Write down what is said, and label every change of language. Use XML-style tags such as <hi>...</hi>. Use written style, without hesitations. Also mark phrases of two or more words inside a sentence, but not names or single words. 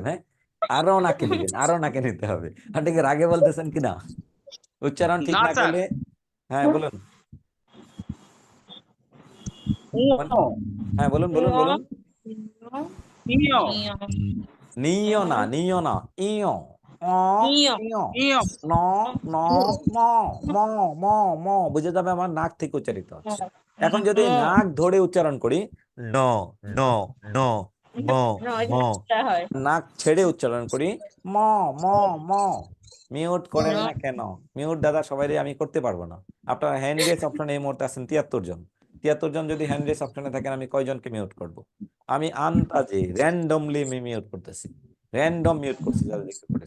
<bn>হ্যাঁ, আরো নাকে দিবেন, আরো নাকে নিতে হবে। আপনি কি রাগে বলতেছেন কিনা? উচ্চারণ ঠিক না করলে, হ্যাঁ বলুন, হ্যাঁ বলুন বলুন বলুন। নিও না, নিও না, ইও, অ ইও, ন ন ম ম ম ম। বুঝে যাবে আমার নাক থেকে উচ্চারিত হচ্ছে। এখন যদি নাক ধরে উচ্চারণ করি, ন ন ন ম ম, হয়। নাক ছেড়ে উচ্চারণ করি, ম ম ম। মিউট করেন না কেন? মিউট দাদা সবাই আমি করতে পারবো না। আপনার</bn> <en>hand raise option</en> <bn>এই মুহূর্তে আছেন 73 জন। 73 জন যদি</bn> <en>hand raise</en> <bn>অপশনে থাকেন, আমি কয়জনকে মিউট করব? আমি আন্তাজে</bn> <en>randomly mute</en> <bn>করতেছি,</bn> <en>random mute</en> <bn>করছি যাদের দেখতে পড়েছি।</bn>